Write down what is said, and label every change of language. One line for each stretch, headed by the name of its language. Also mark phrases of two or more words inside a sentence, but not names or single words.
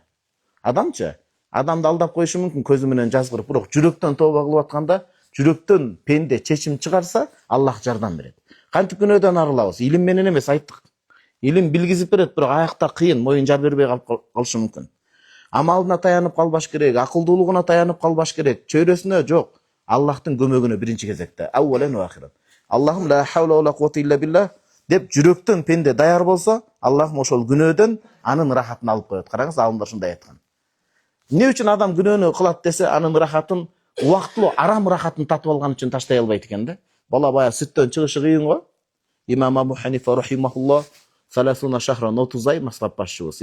Kyrgyz: Адамчы адамды алдап коюшу мүмкүн көзү менен жазгырып, бирок жүрөктөн тооба кылып атканда, жүрөктөн пенде чечим чыгарса, Аллах жардам берет. Кантип күнөөдөн арылабыз? Илим менен эмес, айттык. Илим билгизип берет, бирок аякта кыйын, моюн жар бербей калышы мүмкүн. Амалына таянып калбаш керек, акылдуулугуна таянып калбаш керек, чөйрөсүнө жок. Аллахтын көмөгүнө биринчи кезекте.
Arabic: أولا وآخرا. اللهم لا حول ولا قوة إلا بالله
Kyrgyz: деп жүрөктөн пенде даяр болсо, Аллахым ошол күнөөдөн анын рахатын алып коет. Караңыз, алымдар ушундай айткан. Эмне үчүн адам күнөөнү кылат десе, анын рахатын, убактылуу арам рахатын татып алган үчүн таштай албайт экен да. Бала бая сүттөн чыгышы кыйын го. Имам Абу Ханифа рахимахуллах 30 шахран 30 ай мазхаб башчыбыз.